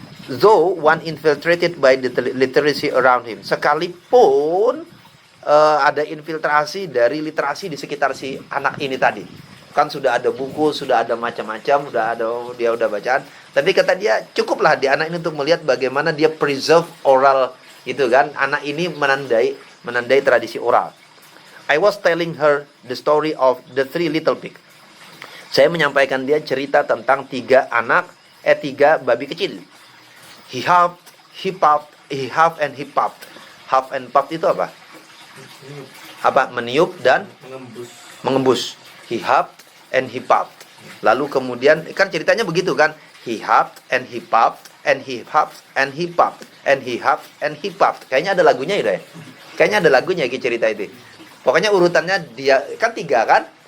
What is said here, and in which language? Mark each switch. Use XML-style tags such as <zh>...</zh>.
<en>Though one infiltrated by the literacy around him,</en> <id>sekalipun ada infiltrasi dari literasi di sekitar si anak ini tadi, kan sudah ada buku, sudah ada macam-macam, dia udah bacaan, tapi kata dia cukuplah di anak ini untuk melihat bagaimana dia</id> <en>preserve</en> <id>oral itu kan, anak ini menandai tradisi oral.</id> <en>I was telling her the story of the three little pig.</en> <id>Saya menyampaikan dia cerita tentang tiga babi kecil.</id> <en>He huffed, he puffed, he huffed and he puffed. Huff and puff</en> <id>itu apa? Meniup dan mengembus.</id> <en>He huffed and he puffed.</en> <id>Lalu kemudian kan ceritanya begitu kan?</id> <en>He huffed and he puffed and he huffed and he puffed and he huffed and he puffed.</en> <id>Kayaknya ada lagunya ya, Kayaknya ada lagunya cerita itu. Pokoknya urutannya dia kan tiga kan?</id>